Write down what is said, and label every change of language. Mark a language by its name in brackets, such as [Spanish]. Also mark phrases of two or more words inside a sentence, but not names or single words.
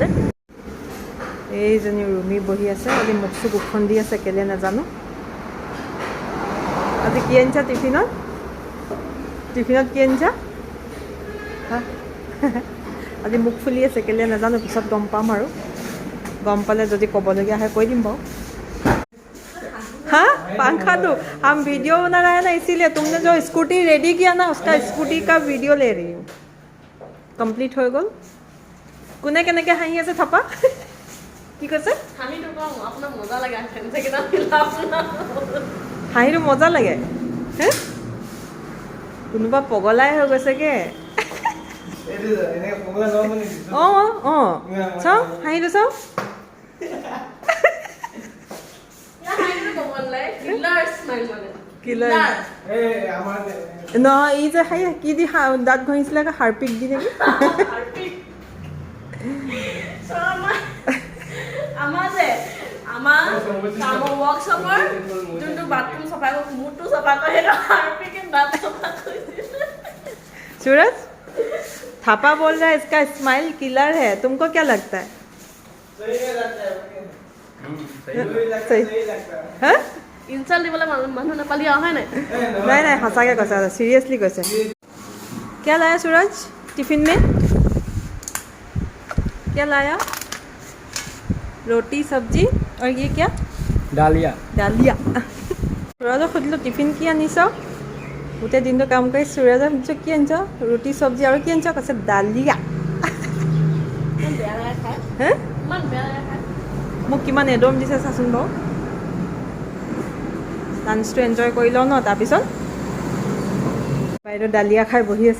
[Assamese] এইজনী ৰুমি বহি আছে, আজি মুখ চুখ উফন্দি দি আছে, কেলে নাজানো। আজি কি আনিছা টিফিনত? টিফিনত কি আনিছা? আজি মুখ ফুলি আছে, কেলে নাজানো, পিছত গম পাম আৰু। গম পালে যদি ক'বলগীয়া হয় কৈ দিম বাৰু। [Hindi] हाँ पंखा तो हम वीडियो बना रहे हैं ना, इसीलिए तुमने जो स्कूटी रेडी किया ना, उसका स्कूटी का वीडियो ले रही हूँ। कम्प्लीट हो गल। [Assamese] কোনে কেনেকৈ হাঁহি আছে থাপা? কি কৈছে? হাঁহিটো মজা লাগে। হে কোনোবা পগলাই হৈ গৈছেগে। অঁ অঁ চাওঁ হাঁহিটো চাওঁ। নহয় ই যে খাই কি দি দাঁত ঘঁহিছিলে, হাৰপিক দি নেকি? [Hindi] सूरज थापा बोल रहा है इसका स्माइल किलर है, तुमको क्या लगता है? [Assamese] ইনচাল্ট দিবলৈ মানুহ নাপালি হয় নাই? [Hindi] नहीं नहीं हंसाके कैसा, सीरियसली कैसे? क्या लाया सूरज टिफिन में? क्या लाया? रोटी सब्जी और ये क्या? डालिया। [Assamese] डालिया। সূৰজক সুধিলোঁ টিফিন কি আনিছ? গোটেই দিনটো কাম কৰি सूरजक সুধিছোঁ কি আনিছ? ৰুটি চব্জি আৰু কি আনিছ? কৈছে ডালিয়া। হে মোক কিমান এডম দিছে চাচোন বাৰু। লাঞ্চটো এনজয় কৰি লওঁ ন, তাৰপিছত বাইদেউ ডালিয়া খাই বহি আছে।